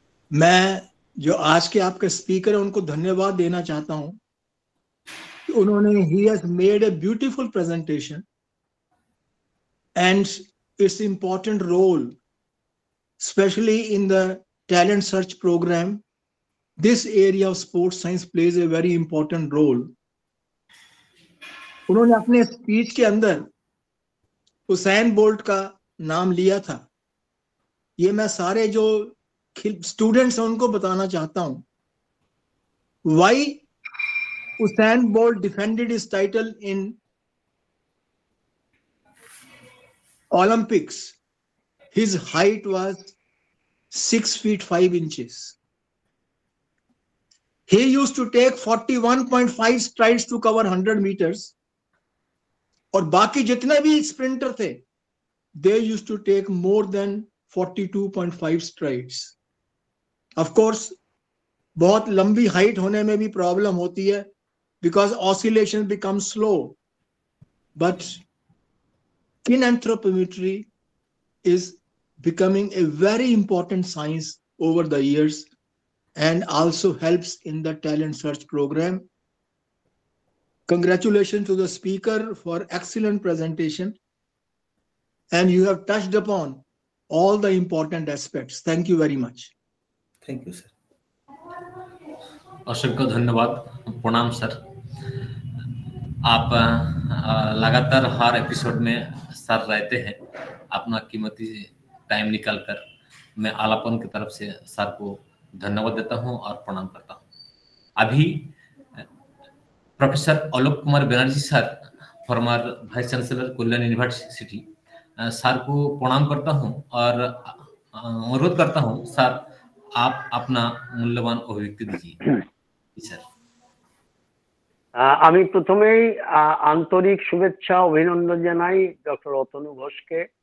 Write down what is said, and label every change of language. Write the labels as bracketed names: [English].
[Hindi] मैं जो आज के आपके स्पीकर हैं उनको धन्यवाद देना चाहता हूँ। उन्होंने he [English] Has made a beautiful presentation and it's important role specially in the talent search programme. This area of sports science plays a very important role. [Hindi] उन्होंने अपने स्पीच के अंदर हुसैन बोल्ट का नाम लिया था। ये मैं सारे जो स्टूडेंट्स हैं उनको बताना चाहता हूँ। [English] Why Usain Bolt defended his title in Olympics? His height was 6 feet 5 inches. He used to take 41.5 strides to cover 100 meters. [Hindi] और बाकी जितने भी स्प्रिंटर थे, [English] they used to take more than 42.5 strides. Of course, [Hindi] बहुत लंबी height होने में भी प्रॉब्लम होती है [English] because oscillation becomes slow. But skin anthropometry is becoming a very important science over the years and also helps in the talent search program. Congratulations to the speaker for excellent presentation, and you have touched upon all the important aspects. Thank you very much. Thank you, sir. [Hindi] असंख्य धन्यवाद, प्रणाम sir. आप लगातार हर episode में sir रहते हैं, अपना कीमती टाइम निकालकर। मैं आलापन की तरफ से सर को धन्यवाद देता हूं और प्रणाम करता हूं। अभी professor Alok Kumar Banerjee sir, farmer vice chancellor कल्याण यूनिवर्सिटी, सर को प्रणाम करता हूं और अनुरोध करता हूं सर आप अपना मूल्यवान अभिव्यक्ति दीजिए। सर [Bangla] আমি প্রথমেই আন্তরিক শুভেচ্ছা অভিনন্দন জানাই ডক্টর অতনু ঘোষকে।